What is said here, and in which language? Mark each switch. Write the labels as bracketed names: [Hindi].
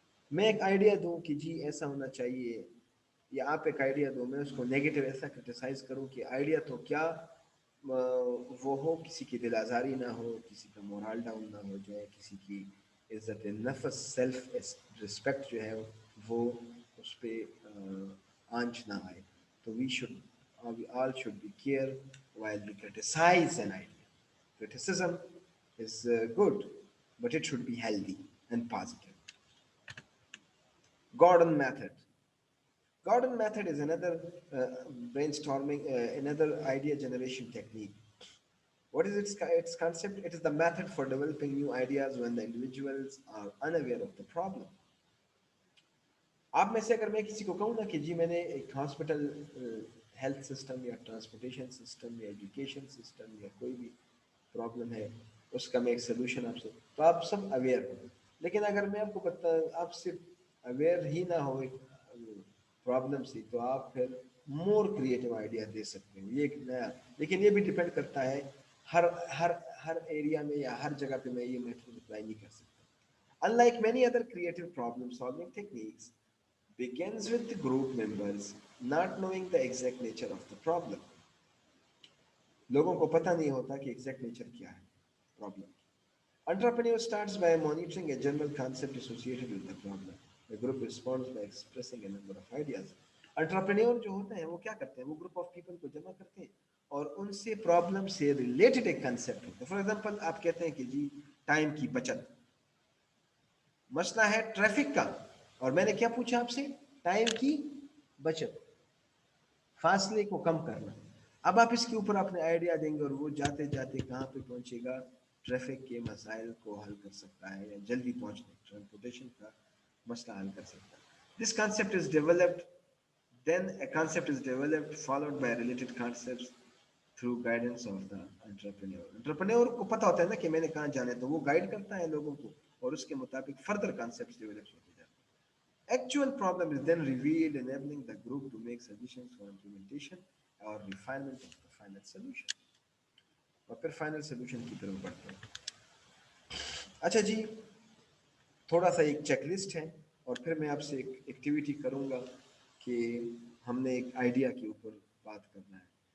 [Urdu] میں ایک آئیڈیا دوں کہ جی ایسا ہونا چاہیے، یا آپ ایک آئیڈیا دو، میں اس کو نیگیٹو ایسا کرٹیسائز کروں کہ آئیڈیا تو کیا وہ ہو، کسی کی دل آزاری نہ ہو، کسی کا مورال ڈاؤن نہ ہو جائے، کسی کی عزت نفس، سیلف رسپیکٹ جو ہے وہ اس پہ آنچ نہ آئے. [English] تو we all should be care while we criticize an idea. Criticism is good, but it should be healthy and positive. Gordon method. Gordon method is another brainstorming, another idea generation technique. What is its concept? It is the method for developing new ideas when the individuals are unaware of the problem. [Urdu] آپ میں سے اگر میں کسی کو کہوں نا کہ جی میں نے ایک ہاسپٹل، ہیلتھ سسٹم، یا ٹرانسپورٹیشن سسٹم، یا ایجوکیشن سسٹم، یا کوئی بھی پرابلم ہے، اس کا میں ایک سلوشن آپ سے، تو آپ سب اویئر ہو. لیکن اگر میں آپ کو آپ صرف اویئر ہی نہ ہو پرابلم سے تو آپ پھر مور کریٹو آئیڈیا دے سکتے ہیں. یہ ایک نیا, لیکن یہ بھی ڈپینڈ کرتا ہے ہر ہر ہر ایریا میں یا ہر جگہ پہ میں یہ میتھڈ اپلائی نہیں کر سکتا. [English] Unlike many other creative problem solving techniques, begins with the group members not knowing the exact nature of the problem. [Urdu] لوگوں کو پتہ نہیں ہوتا کہ ایگزیکٹ نیچر کیا ہے پرابلم کی. [English] Entrepreneur starts by monitoring a general concept associated with the problem. The group responds by expressing a number of ideas. [Urdu] Entrepreneur جو ہوتے ہیں وہ کیا کرتے ہیں, وہ گروپ آف پیپل کو جمع کرتے ہیں اور ان سے پرابلم سے ریلیٹڈ ایک کنسیپٹ ہوتا ہے. [English] for example [Urdu] آپ کہتے ہیں کہ جی ٹائم کی بچت, مسئلہ ہے ٹریفک کا, اور میں نے کیا پوچھا آپ سے, ٹائم کی بچت, فاصلے کو کم کرنا. اب آپ اس کے اوپر اپنے آئیڈیا دیں گے اور وہ جاتے جاتے کہاں پہ پہنچے گا, ٹریفک کے مسائل کو حل کر سکتا ہے یا جلدی پہنچنے ٹرانسپورٹیشن کا مسئلہ حل کر سکتا ہے. [English] This concept is developed, then a concept is developed followed by related concepts through guidance of the entrepreneur. [Urdu] Entrepreneur کو پتہ ہوتا ہے نا کہ میں نے کہاں جانا ہے, تو وہ گائیڈ کرتا ہے لوگوں کو اور اس کے مطابق فردر کانسیپٹس ڈیولپ ہوتے جاتے ہیں. [English] Actual problem is then revealed, enabling the group to make suggestions for implementation or refinement of the final solution. [Urdu] اور پھر فائنل سولوشن کی طرف بڑھتے ہیں. اچھا جی, تھوڑا سا ایک چیک لسٹ ہے اور پھر میں آپ سے ایک ایکٹیویٹی کروں گا کہ ہم نے ایک آئیڈیا کے اوپر بات کرنا ہے.